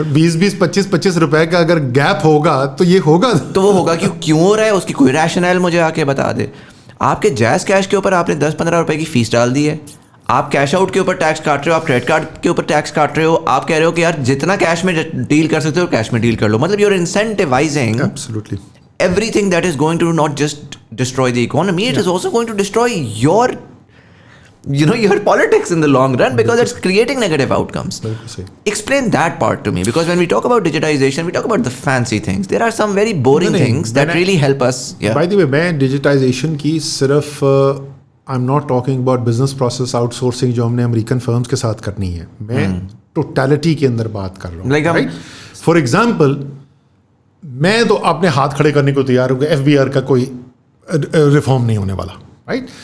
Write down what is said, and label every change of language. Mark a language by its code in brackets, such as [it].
[ur] 20-25 روپے کا اگر گیپ ہوگا تو یہ ہوگا, تو وہ ہوگا کیوں ہو رہا ہے, اس کی کوئی ریشنل مجھے آ کے بتا دے. آپ کے جائز کیش کے اوپر آپ نے 10-15 روپے کی فیس ڈال دی ہے, آپ کیش آؤٹ کے اوپر ٹیکس کاٹ رہے ہو, آپ کریڈٹ کارڈ کے اوپر ٹیکس کاٹ رہے ہو, آپ کہہ رہے ہو کہ یار جتنا کیش میں ڈیل کر سکتے ہو کیش میں ڈیل کر لو. مطلب [en] You are incentivizing everything that is going to not just destroy the economy, it is also going to destroy your your politics in the long run because it's creating negative outcomes. Explain that part to me, because when we talk about digitization we talk about the fancy things. There are some very boring things that really help us. By the way, [ur] میں digitization کی صرف [en] I'm not talking about business process outsourcing [ur] جو ہم نے American firms کے ساتھ کرنی ہے, میں ٹوٹیلٹی کے اندر بات کر رہا ہوں. [en] for example, [ur] میں تو اپنے ہاتھ کھڑے کرنے کو تیار ہوں کہ FBR کا کوئی ریفارم نہیں ہونے والا, رائٹ.